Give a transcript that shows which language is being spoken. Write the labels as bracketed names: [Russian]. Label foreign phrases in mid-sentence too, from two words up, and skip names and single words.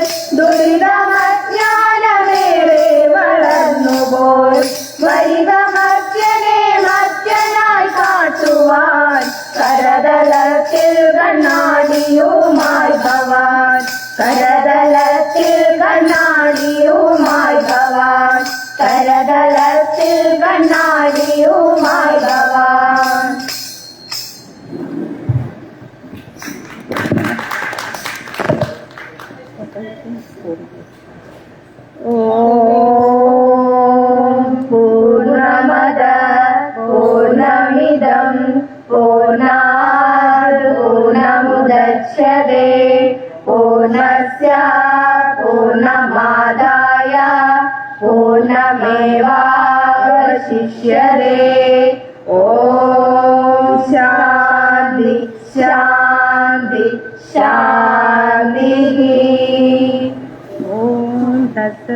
[Malayalam] ദുരിതമജ്ഞാനമേറെ വളർന്നുപോയി, വരിക മർത്യനെ മർത്യനായി കാട്ടുവാൻ. കരതലത്തിൽ കണ്ണാടിയുമായി ഭവാൻ, കരതലത്തിൽ കണ്ണാടിയുമായി ഭവാൻ, കരതലത്തിൽ കണ്ണാടിയുമായി ഭവാൻ. [Sanskrit] ഓം പൂർണ്ണമദ പൂർണ്ണമിദം പൂർണ്ണാത് പൂർണ്ണമുദച്യതേ പൂർണ്ണസ്യ പൂർണ്ണമാദായ പൂർണ്ണമേവാവശിഷ്യതേ. ഓം ശാന്തി ശാന്തി ശാന്തി. ഓം തത്സത്